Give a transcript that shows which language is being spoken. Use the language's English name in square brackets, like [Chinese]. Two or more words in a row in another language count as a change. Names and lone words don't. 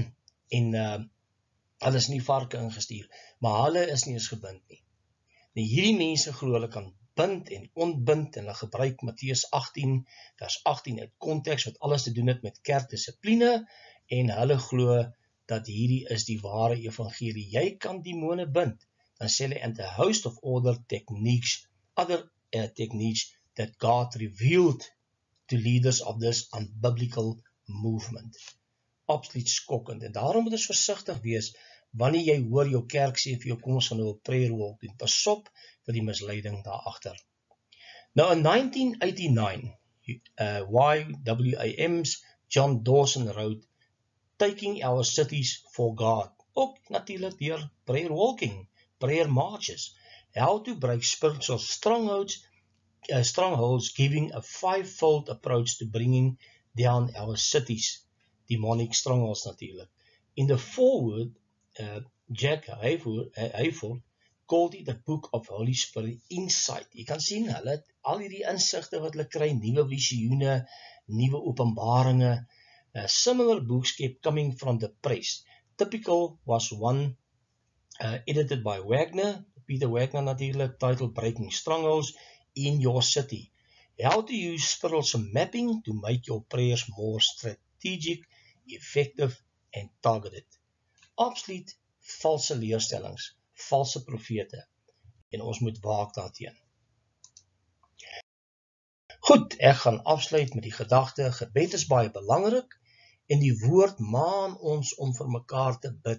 [Afrikaans] En hulle is nie varke ingestuur, maar hulle is nie eens gebind nie. Nou hierdie mense glo hulle kan bind en ontbind en hulle gebruik Matteus 18 vers 18 uit konteks wat alles te doen het met kerkdissipline en hulle glo dat hierdie is die ware evangelie. Jy kan demone bind. Dan sê hulle, [English] and a host of other techniques that God revealed to leaders of this unbiblical movement. [Afrikaans] Absoluut skokkend. En daarom moet ons versigtig wees wanneer jy hoor jou kerk sê vir jou, kom ons gaan nou 'n [English] prayer walk [Afrikaans] doen. Pas op vir die misleiding daarachter. [English] Now in 1989, YWAM's John Dawson wrote, Taking Our Cities for God. [Afrikaans] Ook natuurlik deur [English] prayer walking, prayer marches. How to break spiritual strongholds, giving a five-fold approach to bringing down our cities. Demonic strongholds natuurlik. In the foreword, Jack Hayford called it a book of Holy Spirit insight. [Afrikaans] Jy kan sien, hulle het al hierdie insigte wat hulle kry, nuwe visioene, nuwe openbaringe. [English] Similar books kept coming from the press. Typical was one edited by Peter Wagner natuurlijk, titled Breaking Strongholds in Your City. How to use spiritual mapping to make your prayers more strategic, effective and targeted. [Afrikaans] Absoluut valse leerstellings, valse profete. En ons moet waak daarteen. Goed, ek gaan afsluit met die gedagte, gebed is baie belangrik en die woord maan ons om vir mekaar te bid.